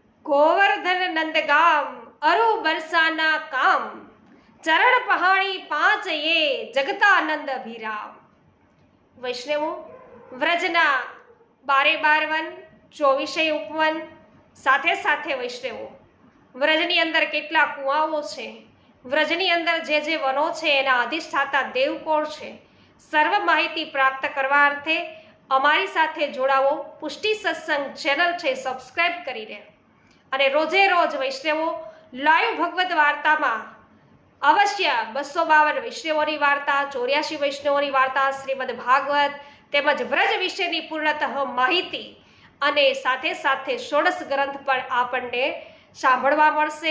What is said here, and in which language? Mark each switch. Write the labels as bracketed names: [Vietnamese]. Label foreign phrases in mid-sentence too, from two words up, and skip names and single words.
[Braj] गोवर्धन नंदगाम अरु बरसाना काम चरण पहाड़ी पांच ये जगतानंद अभिराम। [Gujarati] વૈષ્ણવો વ્રજના 12 વન 24 ઉપવન સાથે સાથે વૈષ્ણવો વ્રજની અંદર કેટલા કુવાઓ છે, વ્રજની અંદર જે વનો છે એના અધિષ્ઠાતા દેવ કોણ છે, સર્વ માહિતી પ્રાપ્ત કરવા અર્થે અમારી સાથે જોડાવો। પુષ્ટિ સત્સંગ ચેનલ છે સબસ્ક્રાઇબ કરીને અને રોજે રોજ વૈષ્ણવો લાઈવ ભગવદ્ વાર્તામાં અવશ્ય 252 વૈષ્ણવોની વાર્તા, 84 વૈષ્ણવોની વાર્તા, શ્રીમદ ભાગવત તેમજ વ્રજ વિશેની પૂર્ણતઃ માહિતી અને સાથે સાથે 16 ગ્રંથ પણ આપણને સાંભળવા મળશે।